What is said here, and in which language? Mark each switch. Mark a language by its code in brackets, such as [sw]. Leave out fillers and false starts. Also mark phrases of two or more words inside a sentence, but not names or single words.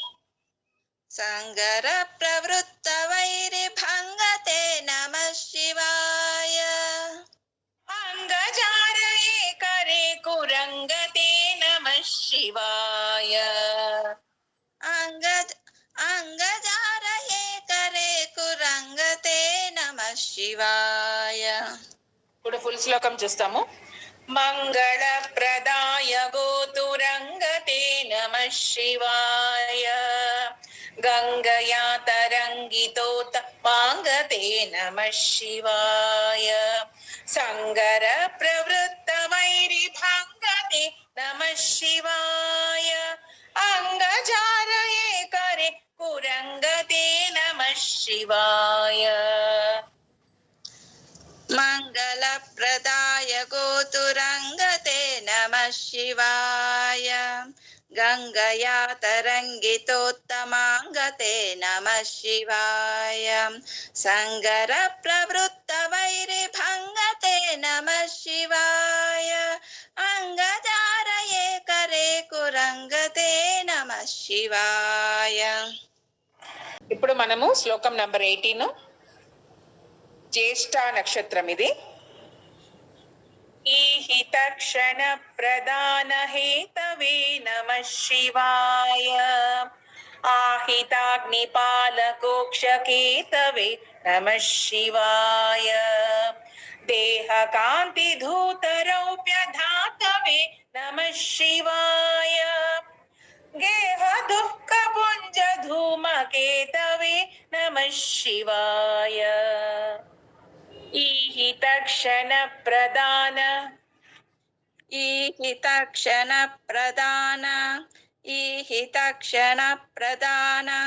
[sa] सङ्गरप्रवृत्तवैरिभङ्गते नमः शिवाय अङ्गजारये करे कुरङ्गते नमः शिवाय अङ्गजारये करे कुरङ्गते नमः शिवाय [te] ఇప్పుడు ఫుల్ శ్లోకం చూస్తాము [sa] మంగళప్రదాయ గోతురంగతే నమః శివాయ గంగయా తరంగితోత మాంగతే నమః శివాయ సంగర ప్రవృత్త వైరి భంగతే నమః శివాయ అంగజారయే కరే కురంగతే నమః శివాయ मङ्गलप्रदाय गोतुरङ्गते नमः शिवाय गङ्गया तरङ्गितोत्तमाङ्गते नमः शिवाय सङ्गरप्रवृत्तवैरिभङ्गते नमः शिवाय अङ्गजारये करे कुरङ्गते नमः शिवाय [te] ఇప్పుడు మనము శ్లోకం నంబర్ 18 జ్యేష్ఠ నక్షత్రం ఇది [sa] ఈహిత క్షణ ప్రదాన హేతవే నమః శివాయ ఆహితాగ్నిపాలకోక్షకేతవే నమః శివాయ దేహ కాంతి ధూతరౌప్య ధాతవే నమః శివాయ गेह दुःख पुञ्ज धूमकेतवे नमः शिवाय ईहित क्षण प्रदान ईहितक्षणप्रदान ईहितक्षणप्रदान